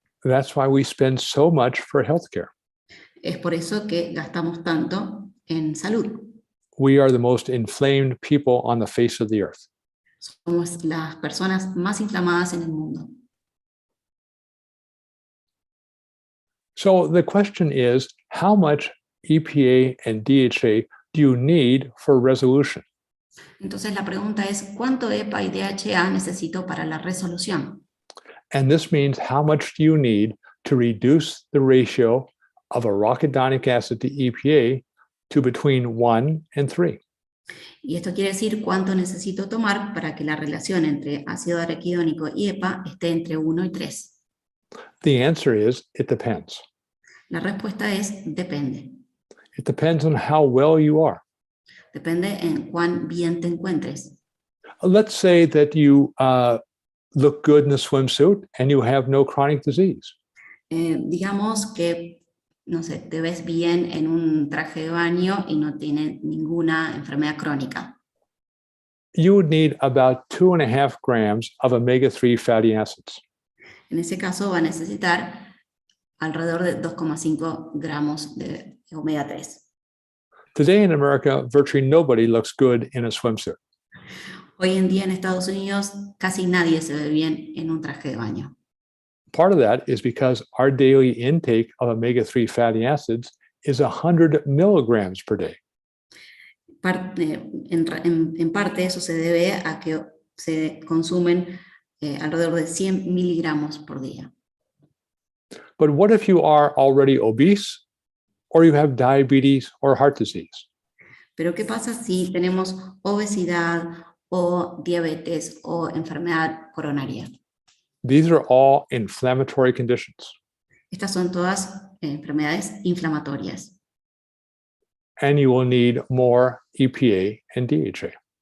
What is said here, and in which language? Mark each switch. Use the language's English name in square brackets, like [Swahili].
[English] That's why we spend so much for healthcare. [Spanish] Es por eso que gastamos tanto en salud. [English] We are the most inflamed people on the face of the earth. [Spanish] Somos las personas más inflamadas en el mundo. [English] So the question is, how much EPA and DHA do you need for resolution? [Spanish] Entonces la pregunta es, ¿cuánto EPA y DHA necesito para la resolución? [English] And this means how much do you need to reduce the ratio of arachidonic acid to EPA to between 1 and 3. [Spanish] Y esto quiere decir cuánto necesito tomar para que la relación entre ácido araquidónico y EPA esté entre 1 y 3. [English] The answer is, it depends. [Spanish] La respuesta es depende. [English] It depends on how well you are. [Spanish] Depende en cuán bien te encuentres. [English] Let's say that you look good in a swimsuit and you have no chronic disease. [Spanish] Digamos que, no sé, te ves bien en un traje de baño y no tienes ninguna enfermedad crónica. [English] You would need about 2.5 grams of omega-3 fatty acids. [Spanish] En ese caso va a necesitar alrededor de 2,5 gramos de omega 3. [English] Today in America, virtually nobody looks good in a swimsuit. [Spanish] Hoy en día en Estados Unidos casi nadie se ve bien en un traje de baño. [English] Part of that is because our daily intake of omega-3 fatty acids is 100 milligrams per day. [Spanish] En parte eso se debe a que se consumen alrededor de 100 miligramos por día. [English] But what if you are already obese or you have diabetes or heart disease? [Spanish] Pero ¿qué pasa si tenemos obesidad o diabetes o enfermedad coronaria? [English] These are all inflammatory conditions. [Spanish] Estas son todas enfermedades inflamatorias. [English] And you will need more EPA and DHA.